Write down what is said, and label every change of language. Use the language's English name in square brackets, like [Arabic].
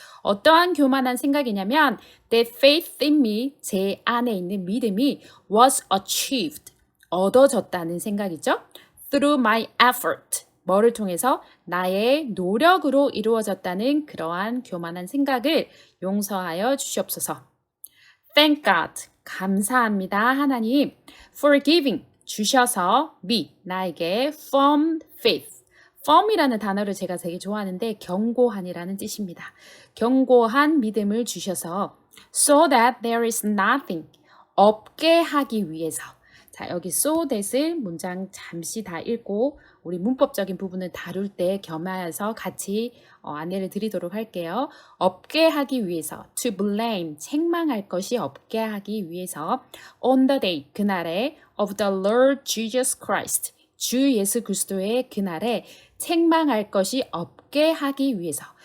[Korean] 어떠한 교만한 생각이냐면 [English] that faith in me, [Korean] 제 안에 있는 믿음이 [English] was achieved, [Korean] 얻어졌다는 생각이죠. [English] Through my effort. [Korean] 뭐를 통해서? 나의 노력으로 이루어졌다는 그러한 교만한 생각을 용서하여 주시옵소서. [English] Thank God. [Korean] 감사합니다, 하나님. [English] For giving. [Korean] 주셔서 [English] me, [Korean] 나에게 [English] firm faith. [Korean] firm이라는 단어를 제가 되게 좋아하는데 견고한이라는 뜻입니다. 견고한 믿음을 주셔서 [English] so that there is nothing. [Korean] 없게 하기 위해서. 자, 여기 so that을 문장 잠시 다 읽고 우리 문법적인 부분을 다룰 때 겸하여서 같이 안내를 드리도록 할게요. 없게 하기 위해서, [English] to blame, [Korean] 책망할 것이 없게 하기 위해서, [English] on the day, [Korean] 그날에, [English] of the Lord Jesus Christ, [Korean] 주 예수 그리스도의 그날에 책망할 것이 없게 하기 위해서.